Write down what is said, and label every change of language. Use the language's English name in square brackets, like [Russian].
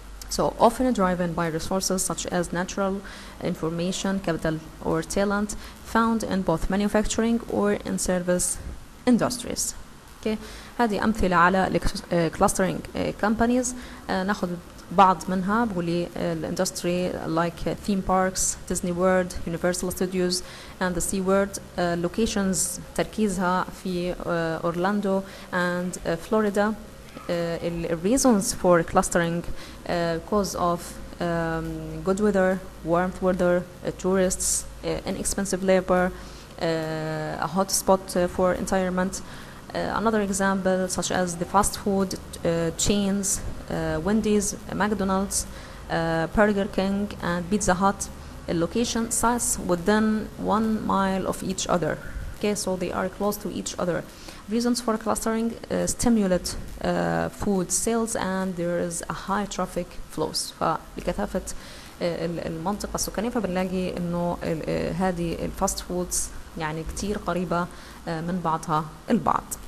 [English] So often driven by resources such as natural information, capital or talent found in both manufacturing or in service industries. Okay. [Arabic] هذه أمثلة على [English] clustering companies. [Arabic] ناخذ بعض منها بقولي [English] الindustry like theme parks, Disney World, Universal Studios and the Sea World. Locations [Arabic] تركيزها في [English] Orlando and Florida. Reasons for clustering cause of good weather, warmth weather, tourists, inexpensive labor, a hot spot for environment. Another example such as the fast food chains, Wendy's, McDonald's, Burger King and Pizza Hut. Location sites within 1 mile of each other. Okay, so they are close to each other. Reasons for clustering stimulate food sales and there is a high traffic flows. [Arabic] فلكثافة المنطقة السكانية فبنلاقي إنه هذه الفاست فودز يعني كتير قريبة من بعضها البعض.